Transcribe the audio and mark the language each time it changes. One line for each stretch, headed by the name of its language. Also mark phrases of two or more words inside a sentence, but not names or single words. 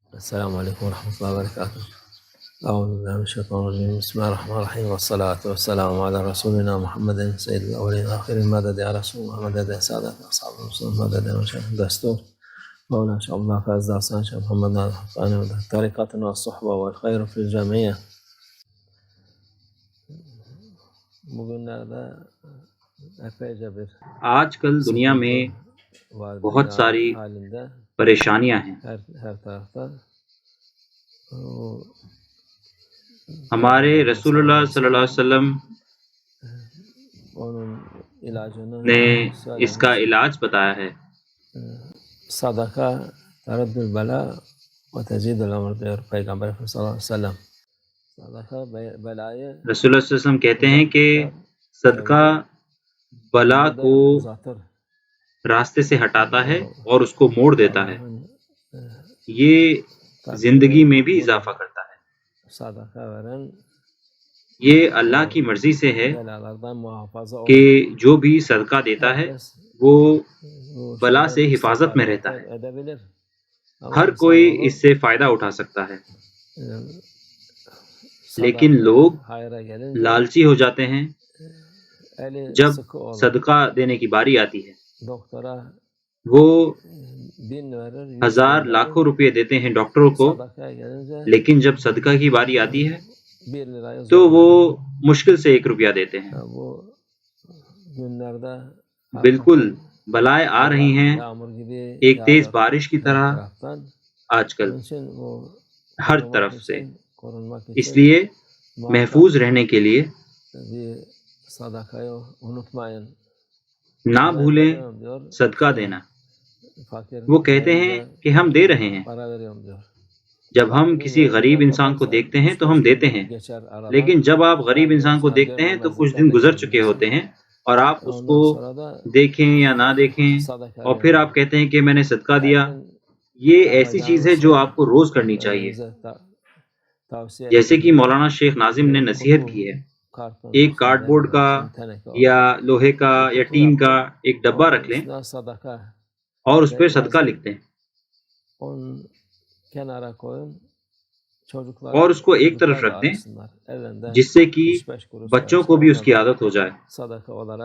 Arabic: السلام علیکم ورحمۃ اللہ وبرکاتہ۔ اعوذ باللہ من الشیطان الرجیم، بسم اللہ الرحمن الرحیم، والصلاۃ والسلام علی رسولنا محمد سید الاولین والآخرین، مدد یا رسول اللہ، مدد یا سادت اصحاب رسول، مدد یا مشایخ دستور، مولانا شیخ عبداللہ فیض داستان، شیخ محمد ناصر طریقتنا والصحبہ والخیر فی الجمیع.
Turkish: Bugünlerde epeyce bir
Urdu: آج کل دنیا میں
Turkish: sıkıntı var
Urdu: بہت
Turkish: dünya
Urdu: ساری
Turkish: halinde
Urdu: پریشانیاں ہیں۔
Turkish: her tarafta.
Urdu: ہمارے رسول اللہ
Arabic: صلی اللہ علیہ وسلم
Turkish: Onun ilacını
Urdu: نے اس کا
Turkish: söylemiş.
Urdu: علاج بتایا ہے۔
Arabic: صدقة ترد البلاء وتزيد العمر
Turkish: diyor Peygamber Efendimiz
Arabic: صلى الله عليه وسلم.
Turkish: Sadaka belayı
Urdu: رسول اللہ
Arabic: صلی اللہ علیہ وسلم
Urdu: کہتے ہیں کہ صدقہ بلا کو
Turkish: uzatır.
Urdu: راستے سے ہٹاتا ہے اور اس کو موڑ دیتا ہے، یہ زندگی میں بھی اضافہ کرتا ہے۔
Turkish: Sadaka veren
Urdu: یہ اللہ کی مرضی سے ہے
Turkish: belalardan muhafaza olur.
Urdu: کہ جو بھی صدقہ دیتا ہے
Turkish: Herkes
Urdu: وہ
Turkish: bu
Urdu: بلا
Turkish: şeyden
Urdu: سے حفاظت میں رہتا ہے۔
Turkish: edebilir. Ama
Urdu: ہر کوئی اس سے فائدہ اٹھا سکتا ہے، لیکن لوگ
Turkish: hayra gelince
Urdu: لالچی ہو جاتے ہیں۔
Turkish: eli
Urdu: جب
Turkish: sıkı olur.
Urdu: صدقہ دینے کی باری آتی ہے
Turkish: Doktora
Urdu: وہ
Turkish: 1000 verir, 100
Urdu: ہزار
Turkish: verir.
Urdu: لاکھوں روپے دیتے ہیں ڈاکٹروں کو،
Turkish: Sadakaya gelince
Urdu: لیکن جب صدقہ کی باری آتی ہے
Turkish: 1 lirayı
Urdu: تو
Turkish: zor
Urdu: وہ
Turkish: verir.
Urdu: مشکل سے 1 روپیہ دیتے ہیں۔
Turkish: Bu günlerde
Urdu: بالکل بلائیں آ رہی ہیں
Turkish: yağmur gibi
Urdu: ایک تیز
Turkish: yağıyor
Urdu: بارش کی
Turkish: her
Urdu: طرح
Turkish: taraftan.
Urdu: آج کل
Turkish: Onun için bu
Urdu: ہر
Turkish: korunmak
Urdu: طرف سے،
Turkish: için, korunmak
Urdu: اس
Turkish: için
Urdu: لیے
Turkish: muhakkak
Urdu: محفوظ رہنے کے لیے
Turkish: bir sadakayı unutmayın.
Urdu: نہ بھولیں
Turkish: Veriyorum diyor.
Urdu: صدقہ دینا۔
Turkish: Fakir
Urdu: وہ کہتے ہیں
Turkish: gelince
Urdu: کہ ہم دے رہے ہیں،
Turkish: para veriyorum diyor.
Urdu: جب ہم کسی غریب انسان کو دیکھتے ہیں تو ہم دیتے ہیں،
Turkish: Geçer aralar.
Urdu: لیکن جب آپ غریب انسان کو
Turkish: Sana
Urdu: دیکھتے ہیں تو
Turkish: görmemezlikten
Urdu: کچھ دن
Turkish: de
Urdu: گزر چکے
Turkish: gelebilirsin.
Urdu: ہوتے ہیں اور آپ اس کو
Turkish: Ondan sonra da
Urdu: دیکھیں یا نہ دیکھیں
Turkish: sadaka
Urdu: اور پھر
Turkish: verin.
Urdu: آپ کہتے ہیں کہ میں نے صدقہ دیا۔
Turkish: Her gün
Urdu: یہ ایسی چیز ہے جو آپ کو روز کرنی چاہیے،
Turkish: tavsiye
Urdu: جیسے کہ
Turkish: ettiğim
Urdu: مولانا شیخ ناظم نے نصیحت کی ہے،
Turkish: karton
Urdu: ایک
Turkish: olsun,
Urdu: کارڈ بورڈ
Turkish: demir
Urdu: کا
Turkish: olsun, teneke olsun.
Urdu: یا لوہے کا یا
Turkish: Kutu
Urdu: ٹین کا
Turkish: yapın,
Urdu: ایک ڈبہ
Turkish: onun
Urdu: رکھ لیں
Turkish: üstüne sadaka
Urdu: اور اس پہ صدقہ
Turkish: yazın,
Urdu: لکھتے ہیں
Turkish: onu kenara koyun. Çocuklar,
Urdu: اور اس کو ایک طرف
Turkish: çocuklar da
Urdu: رکھ دیں
Turkish: alsınlar. Ellerinde
Urdu: جس سے کہ
Turkish: 3-5 kuruş
Urdu: بچوں
Turkish: varsa
Urdu: کو بھی اس
Turkish: onlar
Urdu: کی
Turkish: da
Urdu: عادت ہو جائے،
Turkish: sadaka olarak